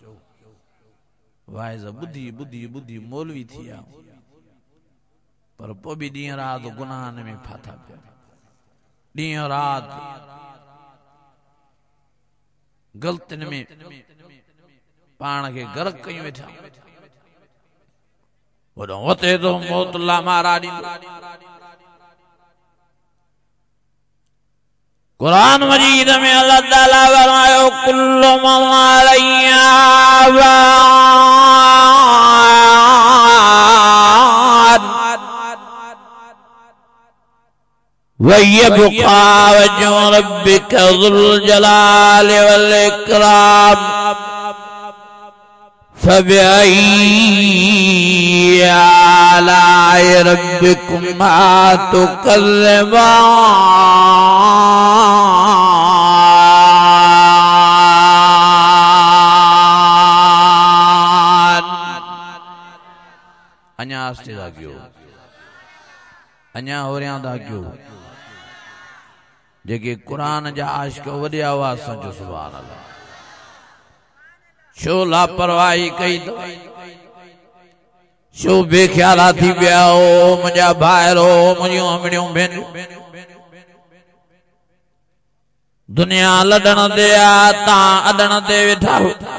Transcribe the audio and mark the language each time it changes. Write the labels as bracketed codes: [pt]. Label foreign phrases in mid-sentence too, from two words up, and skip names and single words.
[sd] वाइज़ ॿुधी ॿुधी ॿुधी मौलवी थी विया पर पोइ बि ॾींहं राति गुनाहनि में फाथा पिया ॾींहं राति ग़लतियुनि में पाण खे गर्क कयूं वेठा वॾो वते तो मौत ला मारा ॾींदो कुरान मजीद में अल्लाह ताला फरमायो [ar] كل من عليها فان ويبقى وجه ربك ذو الجلال والإكرام فبأي آلاء ربكما تكذبان. [sd] अञा आस्ते था कयो अञा होरियां था कयो जेके कुरान जा आशिक़ वॾी आवाज़ सां चओ [ar] سبحان الله [sd] छो लापरवाही कई तो छो बेख्याला थी विया हो मुंहिंजा भाइरो मुंहिंजियूं अमड़ियूं भेनरूं दुनिया लॾण ते आ तव्हां अॾण ते वेठा हो